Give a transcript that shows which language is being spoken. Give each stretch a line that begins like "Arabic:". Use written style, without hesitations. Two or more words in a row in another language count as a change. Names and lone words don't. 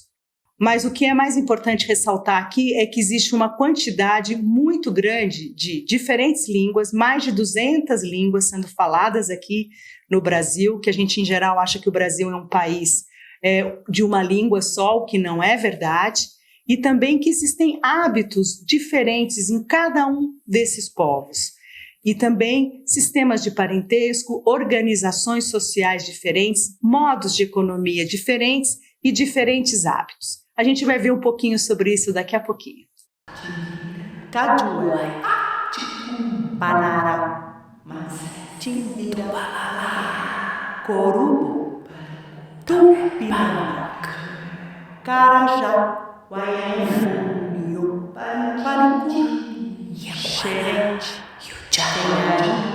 Portuguese: Mas o que é mais importante ressaltar aqui é que existe uma quantidade muito grande de diferentes línguas, mais de 200 línguas sendo faladas aqui no Brasil, que a gente em geral acha que o Brasil é um país de uma língua só, o que não é verdade, e também que existem hábitos diferentes em cada um desses povos. E também sistemas de parentesco, organizações sociais diferentes, modos de economia diferentes e diferentes hábitos. A gente vai ver um pouquinho sobre isso daqui a pouquinho. Cajué, Panara, Timbira, Corubo, Tupinaca, Carajá, Guaiamu, Paricu, Xerente, Tenhari,